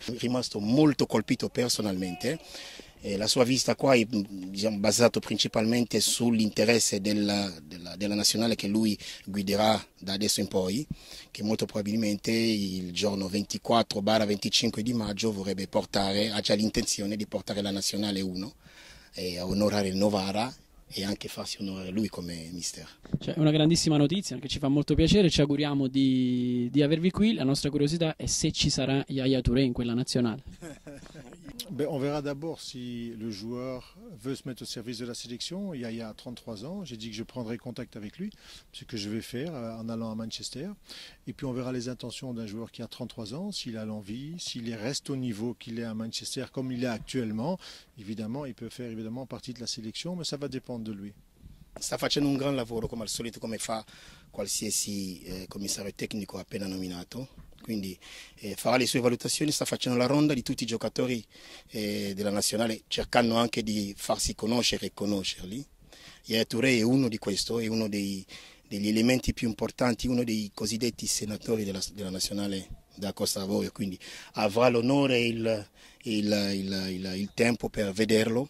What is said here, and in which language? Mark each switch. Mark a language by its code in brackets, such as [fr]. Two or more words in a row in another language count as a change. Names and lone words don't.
[it] È rimasto molto colpito personalmente. La sua visita qua è basata principalmente sull'interesse della nazionale che lui guiderà da adesso in poi, che molto probabilmente il giorno 24-25 di maggio vorrebbe portare, ha già l'intenzione di portare la nazionale 1 e a onorare il Novara e anche farsi onorare lui come mister. Cioè, una grandissima notizia che ci fa molto piacere, ci auguriamo di avervi qui. La nostra curiosità è se ci sarà Yaya Touré in quella nazionale. [fr] On verra d'abord si le joueur veut se mettre au service de la sélection. Yaya a 33 ans, j'ai dit que je prendrai contact avec lui, ce que je vais faire en allant à Manchester. Et puis on verra les intentions d'un joueur qui a 33 ans, s'il a l'envie, s'il reste au niveau qu'il est à Manchester comme il est actuellement. Évidemment, il peut faire partie de la sélection, mais ça va dépendre de lui. [it] Sta facendo un gran lavoro come al solito, come fa qualsiasi commissario tecnico appena nominato. Quindi farà le sue valutazioni, sta facendo la ronda di tutti i giocatori della nazionale, cercando anche di farsi conoscere e conoscerli. Yaya Touré è uno di questo, è uno degli elementi più importanti, uno dei cosiddetti senatori della nazionale della Costa d'Avorio, quindi avrà l'onore e il tempo per vederlo.